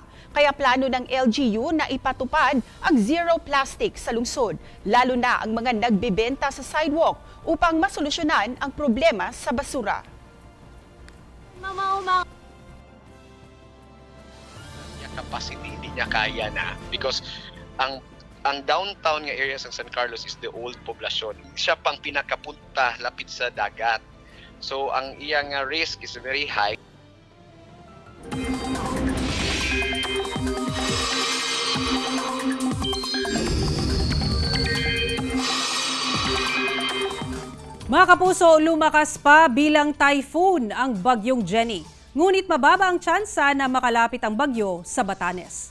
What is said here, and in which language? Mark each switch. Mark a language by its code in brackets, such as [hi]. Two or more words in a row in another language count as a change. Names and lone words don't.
[tl] Kaya plano ng LGU na ipatupad ang zero plastic sa lungsod, lalo na ang mga nagbebenta sa sidewalk upang masolusyonan ang problema sa basura. Capacity hindi niya kaya na because ang downtown nga area ng San Carlos [en] is the old [tl] poblasyon. [ceb] Siya pang pinakapunta lapit sa dagat. So ang iyang risk [en] is very high. [tl] Mga kapuso, lumakas pa bilang typhoon ang bagyong Jenny. Ngunit mababa ang tsansa na makalapit ang bagyo sa Batanes.